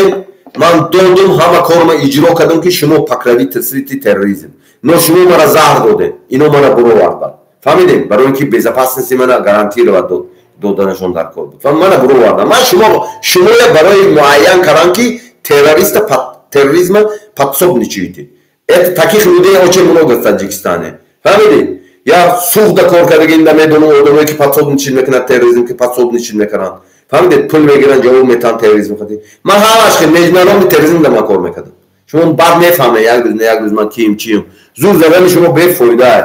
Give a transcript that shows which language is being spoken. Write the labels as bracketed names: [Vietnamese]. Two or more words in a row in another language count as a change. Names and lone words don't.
[Tajik] Ман додум ҳама корма иҷро кардам ки шумо [Russian] покровительствуете терроризм. [Tajik] Но шумо мара заҳр додем. Ино мара буроварданд. Фаҳмидед? Барои ки безопасности мана гарантировать доданашон дар кор буд. Мана буроварданд. Ман шумоя барои муайян кардам ки [Russian] терроризма подсобничаете. Это таких людей очень много в Таджикистане. [Tajik] Фаҳмидед? Я сухда кор кардагим да медонам одамое ки подсобничать мекунад терроризм ки подсобничать мекунанд. Фаҳмидед? Пул мегиранд ҷавоб метан терроризм хати. Ман ҳамаш [Russian] международни терроризм [Tajik] да ман кор мекардам. Шумо баъд мефаҳмед як рӯз ман ким чиям. Зур задани шумо бефоида аст.